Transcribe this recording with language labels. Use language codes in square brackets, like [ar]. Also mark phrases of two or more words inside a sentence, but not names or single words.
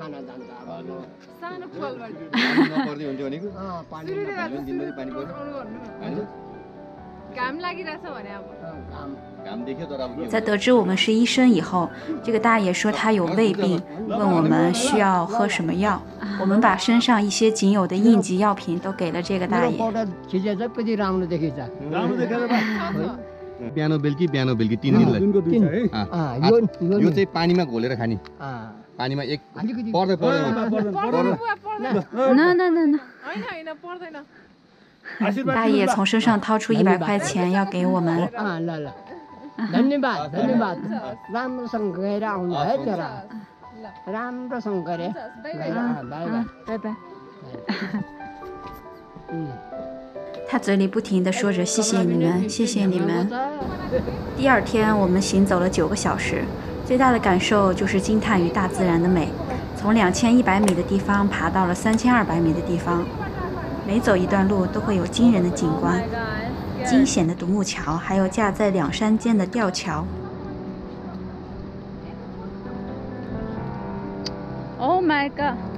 [zh] 在得知我们是医生以后，这个大爷说他有胃病，问我们需要喝什么药。我们把身上一些仅有的应急药品都给了这个大爷。 [ne] बिहान बेलुकी 3 दिन लागि यो चाहिँ पानीमा घोलेर खानी पानीमा एक पर्दैन [zh] 大爷从身上掏出100块钱要给我们。拜拜。他嘴里不停地说着谢谢你们，谢谢你们。第2天我们行走了9个小时，最大的感受就是惊叹于大自然的美。从2100米的地方爬到了3200米的地方，每走一段路都会有惊人的景观，惊险的独木桥，还有架在2山间的吊桥。 [en] Oh my god！